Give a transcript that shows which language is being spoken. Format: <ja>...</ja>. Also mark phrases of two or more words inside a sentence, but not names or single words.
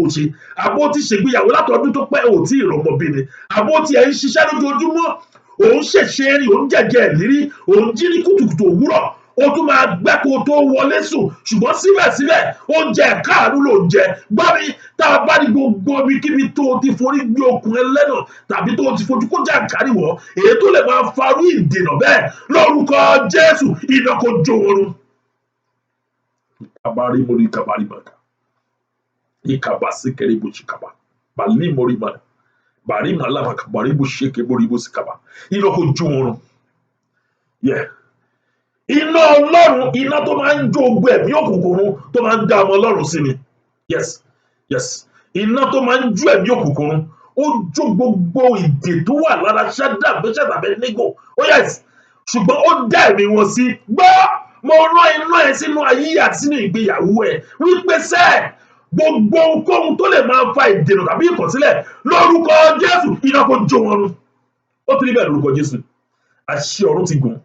<yo>o ṣe àbó ti ṣègbéyàwó látọdún tó pẹ́ o tí ì rọmọ bí ni àbó ti ẹ̀ ń ṣiṣẹ́ lójoojúmọ́ òun ṣèṣe rí òun jẹ̀jẹ̀ ìlérí òun jí ní kùtùkùtù òwúrọ̀ ó tún máa gbẹ́ kó tó wọlé sùn ṣùgbọ́n síbẹ̀síbẹ̀ oúnjẹ káàánú ló ń jẹ gbọ́ mi tá a bá ní gbogbo ibikíbi tó o ti forí gbé okùn ẹlẹ́nà tàbí tó o ti fojú kó jàǹkáríwọ̀ èyí tó lè máa farú ìdènà bẹ́ẹ̀ lórúkọ Jésù iná kó jó wọn. Kabari mori kabari maka ikabasi kere bo chikaba bali mori mana bari malama kabari bo sheke mori bo sikaba iná kó jó wọn. Iná Ọlọ́run iná tó máa ń jó ogun ẹ̀mí òkùnkùn tó máa ń dá ọmọ Ọlọ́run sí ni iná tó máa ń jó ẹ̀mí òkùnkùn ó jó gbogbo ìdè tó wà lára Shadrach Meshach Abednego ṣùgbọ́n ó dá ẹ̀mí wọn sí gbọ́ mo rán iná ẹ̀ sínú ayé àti sínú ìgbéyàwó ẹ̀ wípé sẹ́ẹ̀ gbogbo ohunkóhun tó lè máa fa ìdènà tàbí ìkọ̀sílẹ̀ lórúkọ Jésù iná kó jó wọn run ó ti rí bẹ́ẹ̀ lórúkọ Jésù àṣẹ ọ̀run ti gùn.</yo>